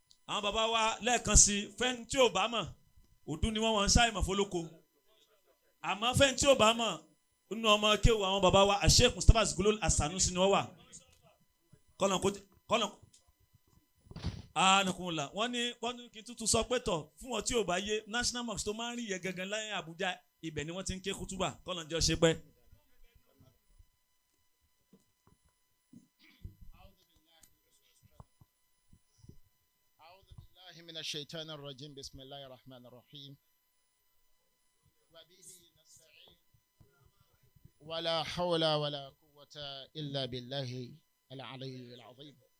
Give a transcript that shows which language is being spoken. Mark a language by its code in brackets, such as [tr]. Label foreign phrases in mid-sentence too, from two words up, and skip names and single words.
[yo] àwọn bàbá wa lẹ́ẹ̀kan sí fẹ́ni tí ò bá mọ̀ ọdún ni wọ́n ń ṣàìmọ̀ fọlọ́kọ àmọ́ fẹ́ni tí ò bá mọ̀ nínú ọmọ kéwù àwọn bàbá wa Sheikh Mustapha Zuglul As-Sanusi ni wọ́n wà kọ́nà anakunla wọ́n ní kí n tuntun sọ pé tọ̀ fún wọn tí ò bá yé [en] National Mosque [yo] tó máa ń rí yẹ gangan láyé Àbújá ibẹ̀ ni wọ́n ti ń ké kútúbà kọ́nà jẹ́ ṣe pẹ́. [ar] من الشيطان الرجيم بسم الله الرحمن الرحيم وبه نستعين ولا حول ولا قوة إلا بالله العلي العظيم.